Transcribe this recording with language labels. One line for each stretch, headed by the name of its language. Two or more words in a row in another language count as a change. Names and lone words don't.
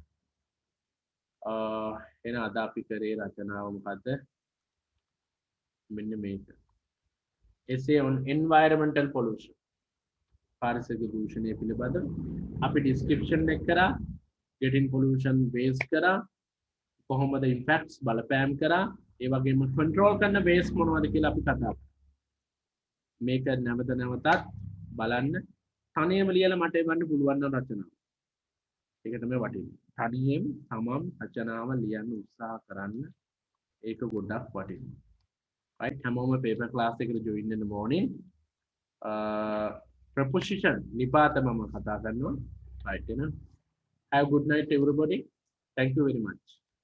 Sinhala: එන අද අපි කරේ රචනාව මොකද්ද මෙන්න මේක
English: essay on environmental pollution
Sinhala: පාරිසරික දූෂණය පිළිබඳ අපි description එක කරා
English: getting pollution
Sinhala: waste කරා කොහොමද impacts බලපෑම් කරා ඒ වගේම control කරන waste මොනවද කියලා අපි කතා කරා මේක නැවත නැවතත් බලන්න තනියම ලියලා මට එවන්න පුළුවන් නම් රචනාව ඒක තමයි වටින්නේ තනියෙන් තමම් රචනාව ලියන්න උත්සාහ කරන්න ඒක ගොඩක් වටිනවා right හැමෝම
English: paper class
Sinhala: එකට join වෙන්න ඕනේ
English: preposition
Sinhala: නිපාත මම කතා කරනවා
English: right එහෙනම් have a good night everybody thank you very much